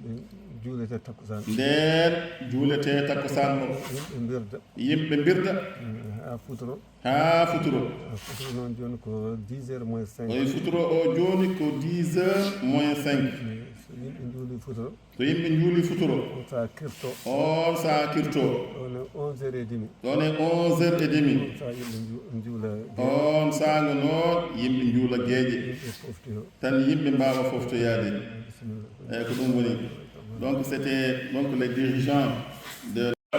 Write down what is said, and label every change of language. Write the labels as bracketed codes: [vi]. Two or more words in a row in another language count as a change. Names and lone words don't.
[ff] juulete takkosan o yimɓe birda ha futuro noon joni ko 10h moins 5 oyi futuro o joni ko 10h moins 5 so yimɓe juuli futuro on sa kirto ɗon e 11h30 on saago noon yimɓe juula gueeƴe tan yimɓe mbawa foftoyade eyyi ko ɗum woni [fr] donc c'était donc les dirigeants de